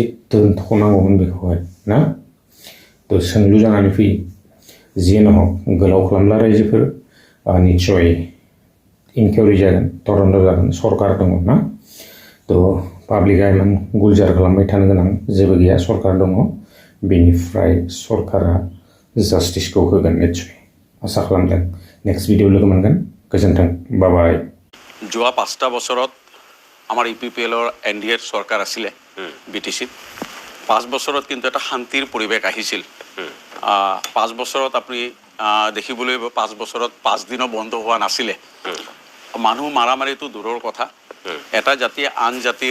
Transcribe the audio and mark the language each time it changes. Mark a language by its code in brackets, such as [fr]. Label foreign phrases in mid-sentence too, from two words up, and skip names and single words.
[brx] दोनथ'नांगौमोन बेखौहाय ना थ' सोंलु जानानै फैयो जियानो हक गोलाव खालामला रायजोफोर निस्सय इनकुवेरि जागोन तदन्त जागोन सरकार दङ ना थ' पाब्लिकआ इमान गुलजार खालामबाय थानो गोनां जेबो गैया सरकार दङ बेनिफ्राय सरकारा जास्टिसखौ होगोन निस्सय आसा खालामदों [en] next video [brx] लोगो मोनगोन गोजोन्थों बाय [as] যোৱা 5টা বছৰত আমাৰ ইউপিপিএলৰ NDAৰ চৰকাৰ আছিলে BTCত 5 বছৰত কিন্তু এটা শান্তিৰ পৰিৱেশ আহিছিল 5 বছৰত আপুনি দেখিবলৈ 5 বছৰত 5 দিনো বন্ধ হোৱা নাছিলে মানুহ মাৰামাৰিটো দূৰৰ কথা এটা জাতিয়ে আন জাতিৰ